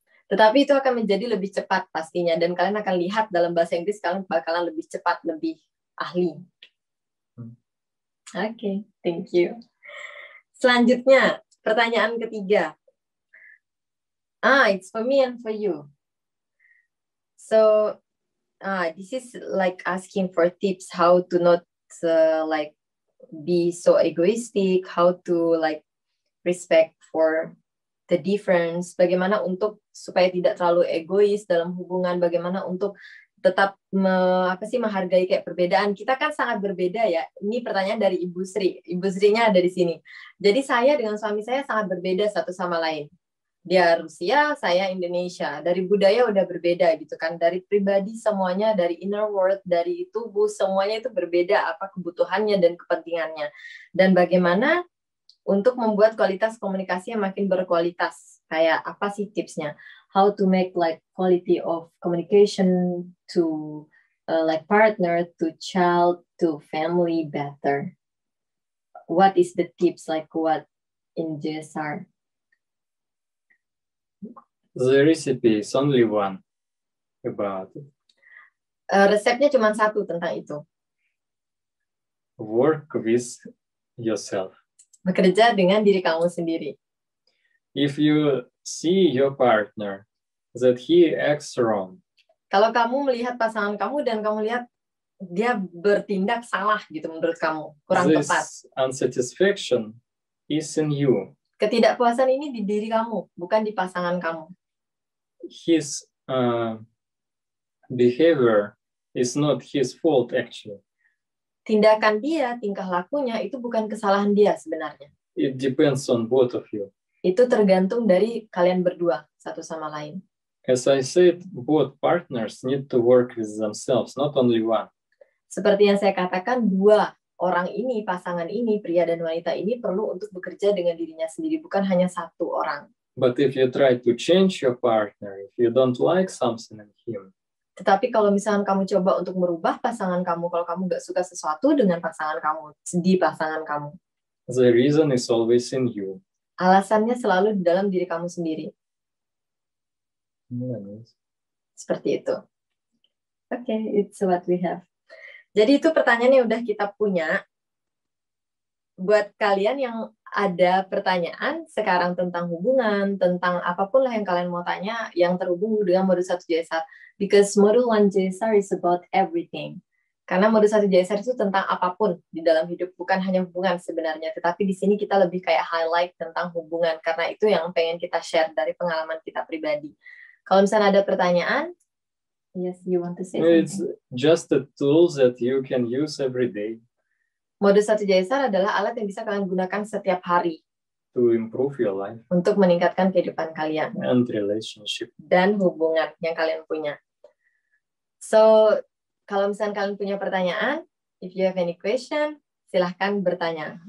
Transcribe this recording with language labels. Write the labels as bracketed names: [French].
[Indonesian] Tetapi itu akan menjadi lebih cepat pastinya, dan kalian akan lihat dalam bahasa Inggris kalian bakalan lebih cepat, lebih ahli. Oke, [English] thank you. [Indonesian] Selanjutnya, pertanyaan ketiga. [English] It's for me and for you. So, this is like asking for tips how to not like be so egoistic, how to like respect for the difference, [Indonesian] bagaimana untuk supaya tidak terlalu egois dalam hubungan, bagaimana untuk tetap menghargai kayak perbedaan. Kita kan sangat berbeda ya. Ini pertanyaan dari Ibu Sri. Ibu Srinya ada di sini. Jadi saya dengan suami saya sangat berbeda satu sama lain. Dia Rusia, saya Indonesia. Dari budaya udah berbeda gitu kan. Dari pribadi semuanya, dari [English] inner world, [Indonesian] dari tubuh, semuanya itu berbeda apa kebutuhannya dan kepentingannya. Dan bagaimana untuk membuat kualitas komunikasi yang makin berkualitas. Kayak apa sih tipsnya? [English] How to make like quality of communication to like partner, to child, to family better. What is the tips, like what in JSR? The recipe is only one about it. [Indonesian] Resepnya cuma satu tentang itu. [English] Work with yourself. [Indonesian] Bekerja dengan diri kamu sendiri. [English] If you see your partner that he acts wrong. [Indonesian] Kalau kamu melihat pasangan kamu dan kamu lihat dia bertindak salah gitu menurut kamu, kurang tepat. [English] This unsatisfaction is in you. [Indonesian] Ketidakpuasan ini di diri kamu, bukan di pasangan kamu. [English] His behavior is not his fault actually. [Indonesian] Tindakan dia, tingkah lakunya itu bukan kesalahan dia sebenarnya. [English] It depends on both of you. [Indonesian] Itu tergantung dari kalian berdua satu sama lain. [English] As I said, both partners need to work with themselves, not only one. [Indonesian] Seperti yang saya katakan, dua orang ini, pasangan ini, pria dan wanita ini perlu untuk bekerja dengan dirinya sendiri, bukan hanya satu orang. [English] But if you try to change your partner, if you don't like something in him, [Indonesian] tetapi kalau misalkan kamu coba untuk merubah pasangan kamu, kalau kamu nggak suka sesuatu dengan pasangan kamu, di pasangan kamu, [English] the reason is always in you. [Indonesian] Alasannya selalu di dalam diri kamu sendiri. [English] Yes. [Indonesian] Seperti itu. [English] Oke, it's what we have. [Indonesian] Jadi itu pertanyaan yang udah kita punya. Buat kalian yang ada pertanyaan sekarang tentang hubungan, tentang apapun lah yang kalian mau tanya yang terhubung dengan modul 1 JSR. [English] Because modul 1 JSR is about everything. [Indonesian] Karena modul 1 JSR itu tentang apapun di dalam hidup, bukan hanya hubungan sebenarnya, tetapi di sini kita lebih kayak highlight tentang hubungan, karena itu yang pengen kita share dari pengalaman kita pribadi. Kalau misalnya ada pertanyaan, yes, [English] you want to say something? It's just a tool that you can use every day. [Indonesian] Modul 1 JSR adalah alat yang bisa kalian gunakan setiap hari [English] to improve your life [Indonesian] untuk meningkatkan kehidupan kalian [English] and relationship [Indonesian] dan hubungan yang kalian punya. So, kalau misalnya kalian punya pertanyaan, [English] if you have any question, [Indonesian] silahkan bertanya.